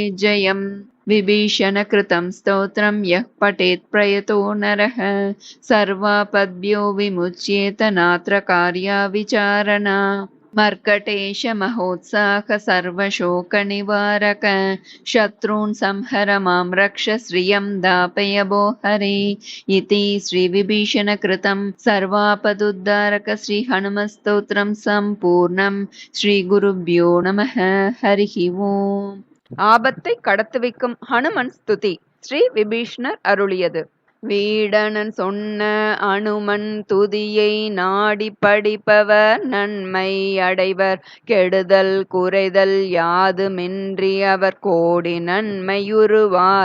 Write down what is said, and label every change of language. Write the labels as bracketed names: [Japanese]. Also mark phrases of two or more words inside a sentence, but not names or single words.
[Sanskrit] जयम् विभीषणकृतं स्तोत्रं यः पठेत् प्रयतो नरः सर्वापद्भ्यो विमुच्येत नात्र कार्या विचारणा मर्कटेश महोत्साह सर्वशोकनिवारक शत्रून् संहर मां रक्ष श्रियं दापय भो हरे इति श्रीविभीषणकृतं सर्वापदुद्धारक श्रीहनुमस्तोत्रं सम्पूर्णं श्रीगुरुभ्यो नमः. हरिः ओम्. [Tamil] ஆபத்தை கடத்து வைக்கும் ஹனுமன் ஸ்துதி. ஸ்ரீ விபீஷ்ணர் அருளியது. வீடனன் சொன்ன அனுமன் துதியை நாடி படிப்பவர் நன்மை அடைவர், கெடுதல் குறைதல் யாதுமின்றி அவர் கோடி நன்மையுறுவார்.